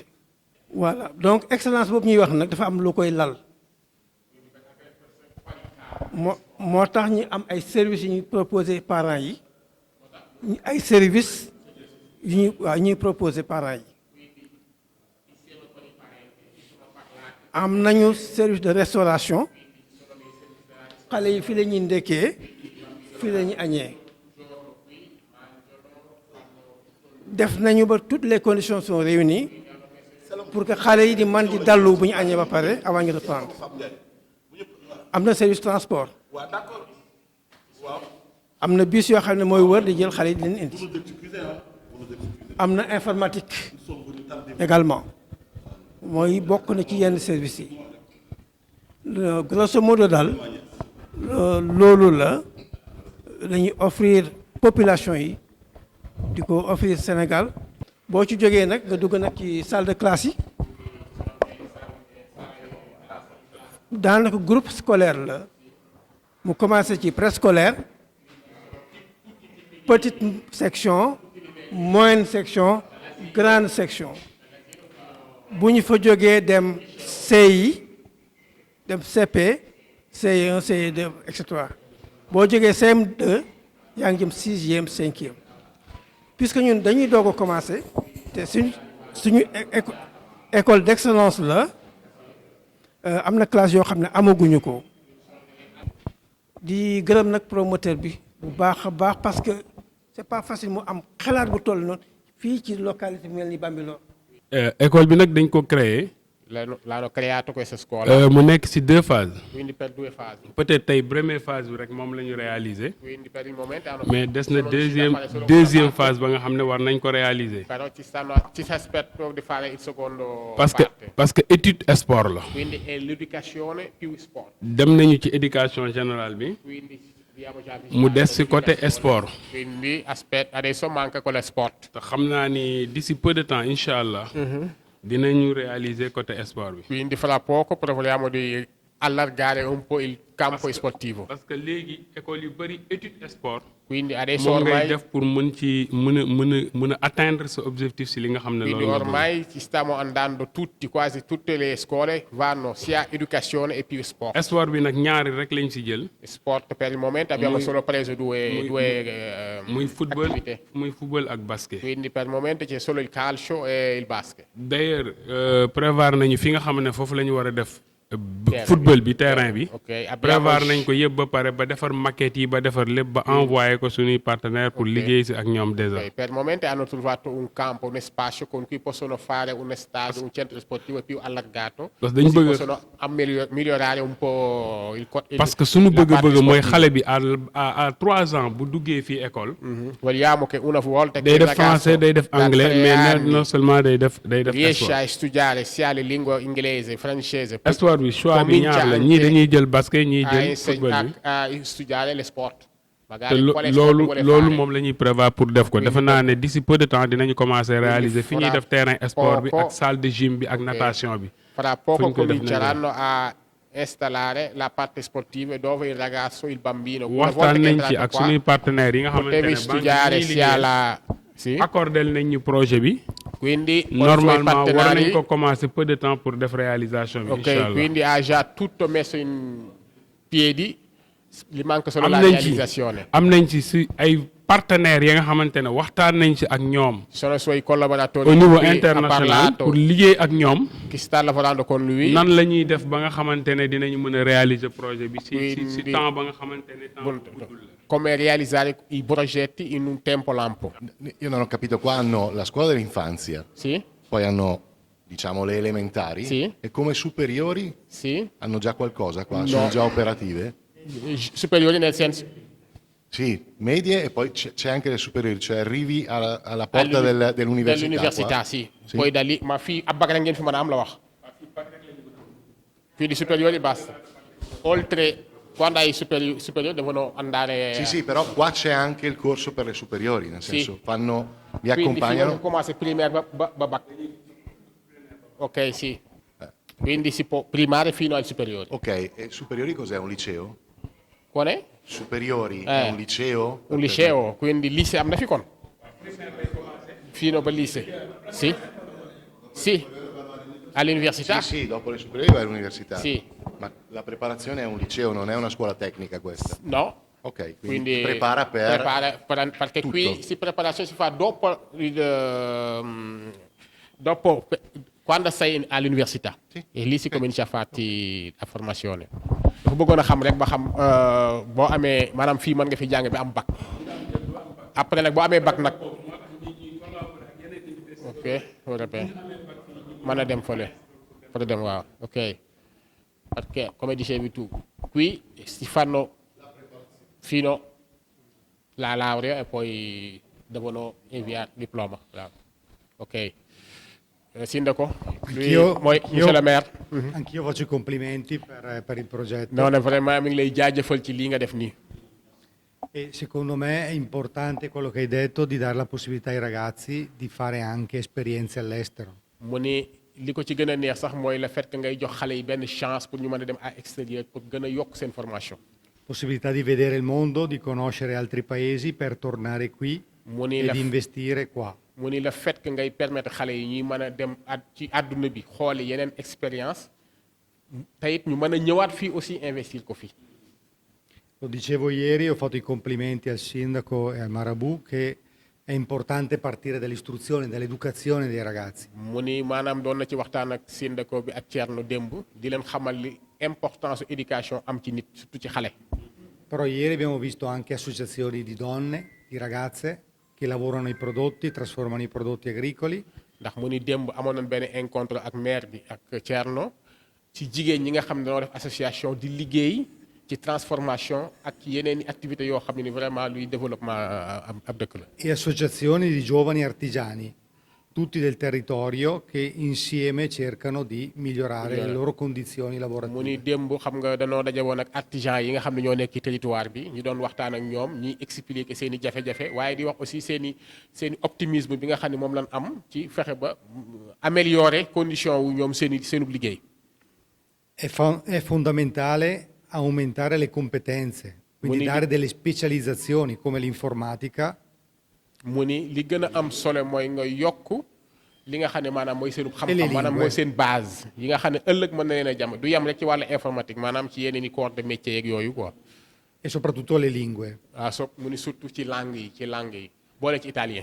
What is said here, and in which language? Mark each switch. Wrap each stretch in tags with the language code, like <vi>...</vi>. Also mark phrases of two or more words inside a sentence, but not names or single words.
<fr>voilà donc</fr> <wo>excellence boobu ñuy wax nag dafa am lu koy lal moo tax ñu am ay services yu ñuy proposé parents yi ay services yu ñuy proposé parents yi. am nañu</wo> <fr>service de restauration</fr> <wo>xale yi fii la ñuy ndekkee fii la ñuy añee. def nañu ba</wo> <fr>toutes les conditions sont réunies pour que</fr> <wo>xale yi di man di dallu bu ñu añee ba pare avant ñu reprendre. am na service transport. am na bus yoo xam ne mooy wër di jël xale yi di leen indi. am na informatique également mooy bokk na ci yenn services yi. grosso modo daal loolu la ñuy offrir population yi di ko offrir Sénégal. boo ci jógee nag nga dugg nag ci</wo> <fr>salle de classe</fr> <wo>yi daanaka</wo> <fr>groupe scolaire</fr> <wo>la mu commencé ci préscolaire</wo> <fr>petite section moyenne section grande section</fr> <wo>bu ñu fa jógee dem CI dem CP CE1 CE2 et cetera boo jógee CM2 yaa ngi jëm 6e 5e puisque ñun dañuy doog a commencé te suñu</wo> <fr>école d'excellence</fr> <wo>la am na classe yoo xam ne amaguñu ko. di gërëm nag promoteur bi bu baax a baax</wo> <fr>parce que c'est pas facile</fr> <wo>mu am xalaat bu toll noonu fii ci localité bi mel ni Bambilor. école bi nag dañ ko créer</wo> <it>l'hanno creato questa scuola.</it> <wo>mu nekk ci 2 phases.</wo> <it>Quindi per 2 fasi.</it> <wo>peut-être tey</wo> <fr>première phase</fr> <wo>bi rek moom la ñu réaliser.</wo> <it>Quindi per il momento hanno</it> <wo>mais des na deuxième phase ba nga xam ne war nañ ko réaliser.</wo> <it>Però ci si aspetta di fare il secondo</it> <fr>parce que étude sport la.</fr> <it>Quindi è l'educazione più sport.</it> <wo>dem nañu ci éducation générale bi.</wo> <it>Quindi abbiamo già visto.</it> <wo>mu des ci côté sport.</wo> <it>Quindi adesso manca quello sport.</it> <wo>te xam naa ni</wo> <fr>d'ici peu de temps</fr> <ar>incha allah.</ar> <wo>dinañu réaliser</wo> <fr>côté sport</fr> <wo>bi.</wo> <it>Quindi fra poco proviamo di allargare un po' il campo sportivo.</it> <wo>parce que léegi école yu bëri étude sport.</wo> <it>Quindi adesso</it> <wo>moom ngay</wo> <it>ormai</it> <wo>def pour mën a</wo> <fr>atteindre sa objectif</fr> <wo>si li nga xam ne</wo> <it>quindi</it> <wo>loolu</wo> <it>ormai ci stiamo andando quasi tutte le scuole vanno sia educazione e più sport.</it> <wo>sport bi nag ñaari rek lañ si jël.</wo> <it>Sport per il momento abbiamo solo preso due</it> <wo>muy football</wo> <it>attività.</it> <wo>muy football ak basket.</wo> <it>Quindi per il momento c'è solo il calcio e il basket.</it> <fr>d'ailleurs prévoir</fr> <wo>nañu fi nga xam ne foofu la ñu war a def. football bi terrain bi. prévoir nañ ko yëpp ba pare ba defar maquette yi ba defar lépp ba envoyé ko suñuy partenaire pour liggéey si ak ñoom déjà.</wo> <it>Per il momento hanno trovato un campo, un spazio con cui possono fare un stadio, un centro sportivo più allargato.</it> <wo>parce que dañ bëgg</wo> <it>possono migliorare un po'</it> <fr>parce que</fr> <wo>suñu bëgg mooy xale bi</wo> <fr>à 3 ans</fr> <wo>bu duggee fii école.</wo> <it>Vogliamo che una volta</it> <wo>day def français day def anglais</wo> <fr>mais non seulement</fr> <wo>day def</wo> <it>riesce a studiare sia le lingue inglese, francese.</it> <wo>bi choix bi ñaar la ñii dañuy jël basket ñii jël football bi</wo> <it>a studiare le sport.</it> <wo>te loolu moom la ñuy prévoir pour def ko defe naa ne d'ici peu de temps dinañu commencer réaliser fi ñuy def terrain sport bi ak</wo> <fr>salle de gym</fr> <wo>bi ak natation bi.</wo> <it>Fra poco cominceranno a installare la parte sportiva dove il ragazzo, il bambino.</it> <wo>waxtaan nañ ci ak suñuy partenaires yi nga xamante ne</wo> <it>studiare sia la</it> <wo>accordé nañ ñu projet bi.</wo> <it>Quindi</it> <wo>normalement war nañ ko commencer</wo> <fr>peu de temps pour</fr> <wo>def réalisation bi.</wo> <it>Ok, quindi ha già tutto messo in piedi, gli manca solo la realizzazione.</it> <wo>am nañ ci si ay partenaires yi nga xamante ne waxtaan nañ ci ak ñoom.</wo> <it>Sono i suoi collaboratori</it> <fr>au niveau international pour liggéey ak ñoom.</fr> <it>Chi sta lavorando con lui.</it> <wo>nan la ñuy def ba nga xamante ne dinañu mën a réaliser projet bi si temps ba nga xamante ne temps.</wo> <it>Come realizzare i progetti in un tempo lampo. Io non ho capito, qua hanno la scuola dell'infanzia, sì? Poi hanno diciamo le elementari, sì? E come superiori sì? hanno già qualcosa qua, no. Sono già operative? Superiori nel senso? Sì, medie e poi c'è anche le superiori, cioè arrivi alla porta dell'università. Dell'università, qua. sì. Sì. Poi da lì,</it> <wo>ma fii ab bac rek ngeen fi mën a am la wax.</wo> <it>Quindi superiori basta. Oltre, quando hai superiori devono andare... Sì, sì, però qua c'è anche il corso per le superiori, nel Sì. senso vi Quindi accompagnano.</it> <fr>fino commence primaire ba bac.</fr> <it>Ok, sì. Quindi si può primaria fino ai superiori. Ok, e superiori cos'è? Un liceo? Qual è? Superiori è un liceo? Un liceo, quindi</it> <wo>lycée am na fi kon.</wo> <it>Fino per lycée. Sì. Sì. All'università? Sì, sì, dopo le superiori vai all'università. Sì. Ma la preparazione è un liceo, non è una scuola tecnica questa. No. Ok, quindi Quindi ti prepara perché tutto. qui preparazione si fa dopo quando sei all'università. Sì. E lì si comincia a farti la formazione.</it> <wo>dafa bëggoon a xam rek ba xam boo amee maanaam fii mën nga fi jàng bi am bac après nag boo amee bac nag ok européen mën a dem fële pour dem waaw ok</wo> <it>perché come dicevi tu qui si fanno fino la laurea e poi devono inviare diploma</it> <wo>waaw ok Sindaco lui mooy</wo> <fr>monsieur le maire.</fr> <it>Anch'io faccio i complimenti per il progetto.</it> <wo>non ne vraiment mi ngi lay jaajëfal ci lii nga def nii.</wo> <it>E secondo me è importante quello che hai detto di dare la possibilità ai ragazzi di fare anche esperienze all'estero.</it> <wo>mu ni li ko ci gën a neex sax mooy</wo> <fr>le fait que</fr> <wo>ngay jox xale yi benn chance pour ñu mën a dem</wo> <fr>à extérieur</fr> <wo>pour gën a yokk seen formation.</wo> <it>Possibilità di vedere il mondo, di conoscere altri paesi per tornare qui e di investire qua.</it> <wo>mu ni</wo> <fr>le fait que</fr> <wo>ngay permettre xale yi ñuy mën a dem ci àdduna bi xooli yeneen expérience te it ñu mën a ñëwaat fii</wo> <fr>aussi investir</fr> <wo>ko fii.</wo> <it>Lo dicevo ieri, ho fatto i complimenti al sindaco e al Marabout che è importante partire dall'istruzione, dall'educazione dei ragazzi.</it> <wo>mu ni maanaam doon na ci waxtaan ak sindaco bi ak Thierno démb di leen xamal li importance éducation am ci nit surtout ci xale.</wo> <it>Però ieri abbiamo visto anche associazioni di donne, di ragazze che lavorano i prodotti, trasformano i prodotti agricoli.</it> <wo>ndax mu ni démb amoon nañ benn incontre ak maire bi ak Thierno ci jigéen ñi nga xam ne dañoo def association di liggéey ci transformation ak yeneen i activités yoo xam ne ni vraiment luy développement ab dëkk la.</wo> <it>E associazioni di giovani artigiani, tutti del territorio, che insieme cercano di migliorare le loro condizioni lavorative.</it> <wo>mu ni démb xam nga danoo daje woon ak artisan yi nga xam ne ñoo nekk ci territoire bi ñu doon waxtaan ak ñoom ñuy expliquer seen i jafe-jafe waaye di wax aussi seen i optimisme bi nga xam ne moom lañ am ci fexe ba améliorer condition wu ñoom seenub liggéey.</wo> <it>È fondamentale aumentare le competenze, quindi dare delle specializzazioni come l'informatica.</it> <wo>mu ni li gën a am solo mooy nga yokk li nga xam ne maanaam mooy seenub xam-xam maanaam mooy seen base yi nga xam ne ëllëg mën na leen a jàmm du yem rek ci wàllu informatique maanaam ci yeneen i</wo> <fr>corps de métier</fr> <wo>yeeg yooyu quoi.</wo> <it>E soprattutto le lingue.</it> <wo>mu ni surtout ci langue yi boole ci italien.</wo>